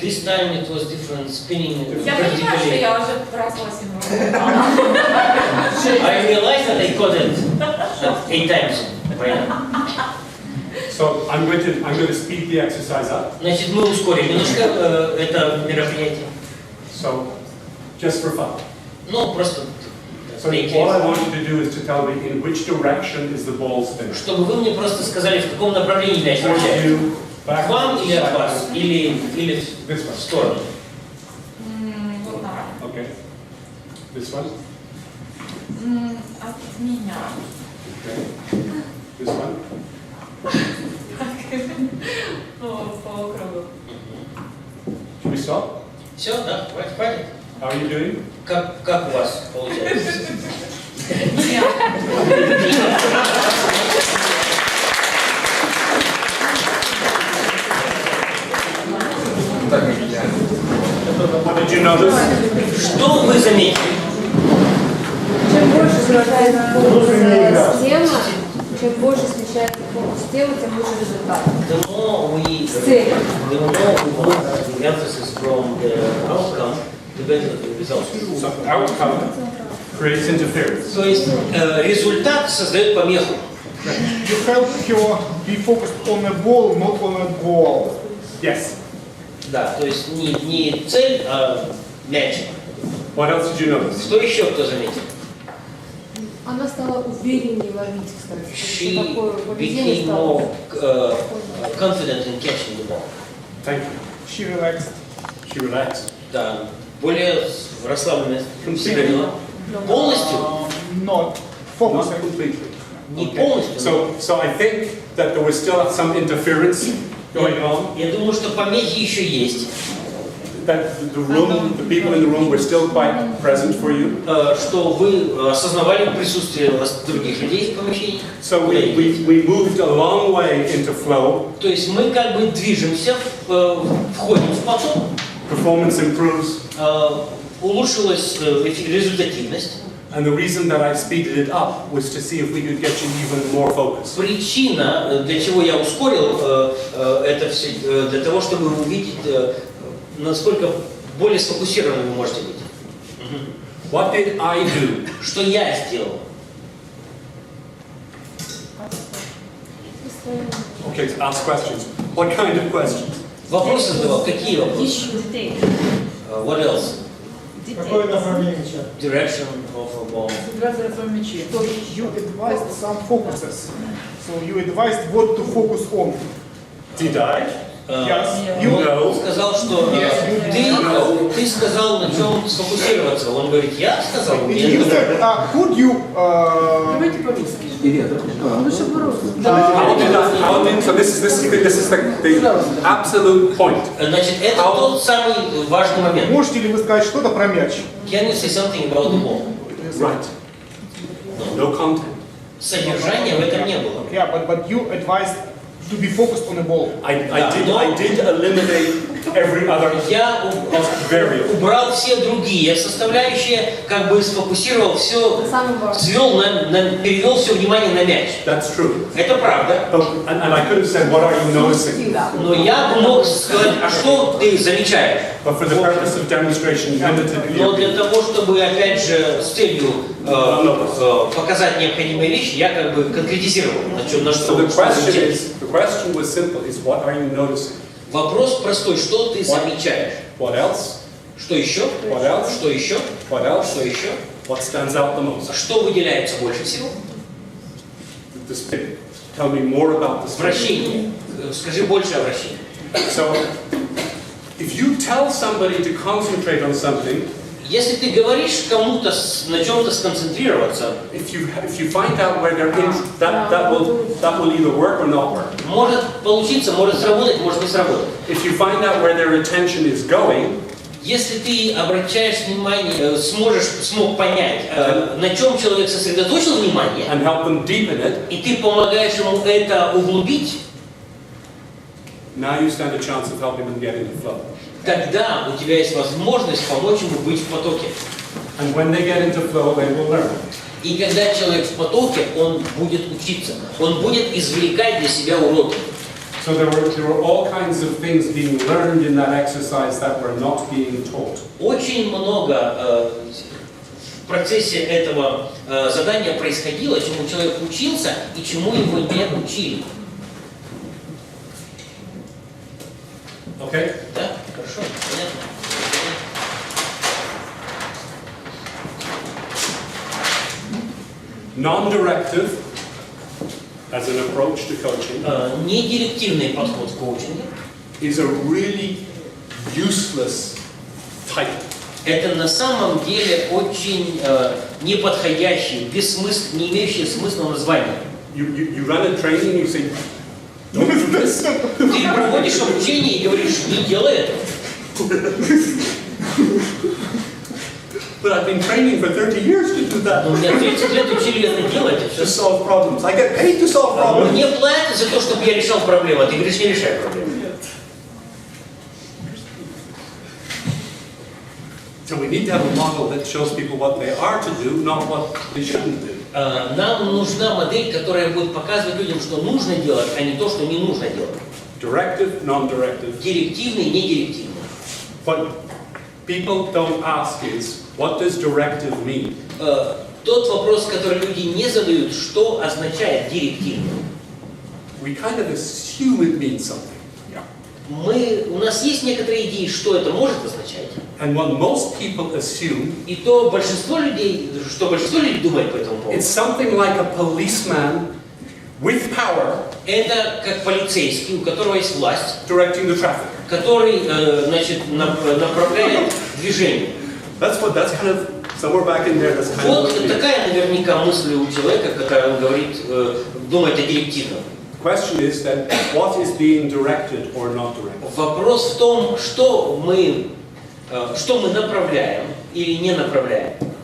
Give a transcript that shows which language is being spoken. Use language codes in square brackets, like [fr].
[en] This time it was different, spinning [ru] Я понимаю, что [en] vertically. [ru] я уже раз 8 [en] I realized that I caught it 8 times right now. So I'm going to speed the exercise up. [ru] Значит, мы ускорим немножко это мероприятие. [en] So just for fun. [ru] Ну, просто. [en] So all I want you to do is to tell me in which direction is the ball spinning. [ru] Чтобы вы мне просто сказали, в каком направлении мяч вращается. К вам или от вас, или в сторону. [en] Okay. This one. [ru] От меня. [en] Okay. This one. [ru] По кругу. [en] Should we stop? [ru] Все, да, хватит. [en] How are you doing? [ru] Как у вас получается? [en] What did you notice? [ru] Что вы заметили? Чем больше смещается фокус тема, чем больше смещается фокус темы, тем лучше результат. [en] The more we move the emphasis from the outcome, the better the results. So outcome creates interference. [ru] То есть результат создает помеху. [en] You help her be focused on a ball, not on a goal. Yes. [ru] Да, то есть не цель, а мяч. [en] What else did you notice? [ru] Что еще кто заметил? Она стала увереннее ловить, кстати. [en] She [ru] Такое поведение стало. [en] more confident in catching the ball. Thank you. She relaxed. She relaxed. [ru] Да, более расслабленная. Полностью? [en] Not focus. Not completely. [ru] Не полностью. [en] So I think that there was still some interference going on. [ru] Я думаю, что помехи еще есть. [en] That the people in the room were still quite present for you. [ru] Что вы осознавали присутствие других людей в помещении. [en] So we moved a long way into flow. [ru] То есть мы как бы движемся, входим в поток. [en] Performance improves. [ru] Улучшилась результативность. [en] And the reason that I speeded it up was to see if we could get you even more focused. [ru] Причина, для чего я ускорил это все, для того, чтобы увидеть, насколько более сфокусированным вы можете быть. [en] What did I do? [ru] Что я сделал? [en] Okay, to ask questions. What kind of questions? [ru] Вопросы задавал. Какие вопросы? [en] What else? [ru] Какое направление мяча? [en] Direction of a ball. So you advised some focuses. So you advised what to focus on. Did I? Yes. You know. [ru] Он сказал, что ты сказал, на чем сфокусироваться. Он говорит, я сказал. [en] You said, could you... So this is the absolute point. [ru] Значит, это тот самый важный момент. Можете ли вы сказать что-то про мяч? [en] Can you say something about the ball? Right. No content. [ru] Содержания в этом не было. [en] Yeah, but you advised to be focused on the ball. I did eliminate every other [ru] Я [en] variable. [ru] убрал все другие составляющие, как бы сфокусировал все, перевел все внимание на мяч. [en] That's true. [ru] Это правда. [en] And I could have said, what are you noticing? [ru] Но я мог сказать, а что ты замечаешь? [en] But for the purpose of demonstration, limited [ru] Но [en] view. [ru] для того, чтобы, опять же, с целью показать необходимые вещи, я как бы конкретизировал, на что [en] So the question was simple: is what are you noticing? [ru] Вопрос простой: что ты замечаешь? [en] What else? [ru] Что еще? [en] What else? [ru] Что еще? [en] What else? [ru] Что еще? [en] What stands out the most? [ru] Что выделяется больше всего? [en] The spin. Tell me more about the spin. [ru] Вращение. Скажи больше о вращении. [en] So, if you tell somebody to concentrate on something, [ru] если ты говоришь кому-то на чем-то сконцентрироваться, [en] if you find out where they're in, that will either work or not work. [ru] Может получиться, может сработать, может не сработать. [en] If you find out where their attention is going, [ru] если ты обращаешь внимание, смог понять, на чем человек сосредоточил внимание, [en] and help them deepen it, [ru] и ты помогаешь ему это углубить, [en] now you stand a chance of helping them get into flow. [ru] Тогда у тебя есть возможность помочь ему быть в потоке. [en] And when they get into flow, they will learn. [ru] И когда человек в потоке, он будет учиться, он будет извлекать для себя уроки. [en] So there were all kinds of things being learned in that exercise that were not being taught. [ru] Очень много в процессе этого задания происходило, чему человек учился и чему его не учили. [en] Okay? [ru] Да? Хорошо, понятно. [en] Non-directive as an approach to coaching [ru] недирективный подход в коучинге [en] is a really useless title. [ru] Это на самом деле очень неподходящее, не имеющее смысла название. [en] You run a training, you say, don't do this. [ru] Ты проводишь обучение и говоришь, не делай это. [en] But I've been training for 30 years to do that. [ru] Но меня 30 лет учили это делать. [en] To solve problems. I get paid to solve problems. [ru] Мне платят за то, чтобы я решал проблемы, а ты говоришь, не решай проблемы. [en] So we need to have a model that shows people what they are to do, not what they shouldn't do. [ru] Нам нужна модель, которая будет показывать людям, что нужно делать, а не то, что не нужно делать. [en] Directive, non-directive. [ru] Директивный, недирективный. [en] What people don't ask is, what does directive mean? [ru] Тот вопрос, который люди не задают, что означает директивный. [en] We kind of assume it means something. [ru] У нас есть некоторые идеи, что это может означать. [en] And what most people assume, [ru] и то большинство людей, что большинство людей думает по этому поводу. [en] It's something like a policeman with power. [ru] Это как полицейский, у которого есть власть, [en] directing the traffic. [ru] Который, значит, направляет движение. [en] That's kind of somewhere back in there. That's kind [ru] Вот [en] of [ru] такая наверняка мысль у человека, когда он говорит, думает о директивном. [en] Question is that what is being directed or not directed? [ru] Вопрос в том, что мы направляем или не направляем.